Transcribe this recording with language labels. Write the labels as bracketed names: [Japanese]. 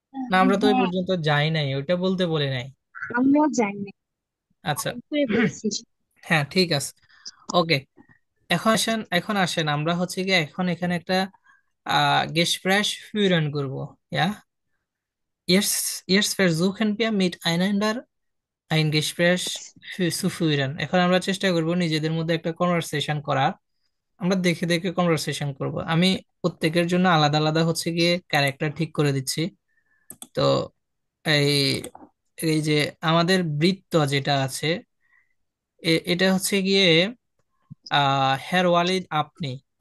[Bangla] না, আমরা তো ওই হ্যাঁ, পর্যন্ত যাই নাই, ওইটা বলতে বলি নাই। আমিও জানি। আচ্ছা। করে বলছি। হ্যাঁ, ঠিক আছে। ওকে, এখন আসেন আমরা হচ্ছে গিয়ে এখন এখানে একটা [German] Gespräch führen [Bangla] করব। [German] Ja, jetzt versuchen wir miteinander ein Gespräch zu führen। [Bangla] এখন আমরা চেষ্টা করব নিজেদের মধ্যে একটা কনভারসেশন করার। আমরা দেখে দেখে কনভারসেশন করব। আমি প্রত্যেকের জন্য আলাদা আলাদা হচ্ছে গিয়ে ক্যারেক্টার ঠিক করে দিচ্ছি। তো এই এই যে আমাদের বৃত্ত যেটা আছে, এটা হচ্ছে গিয়ে হের ওয়ালিদ আপনি।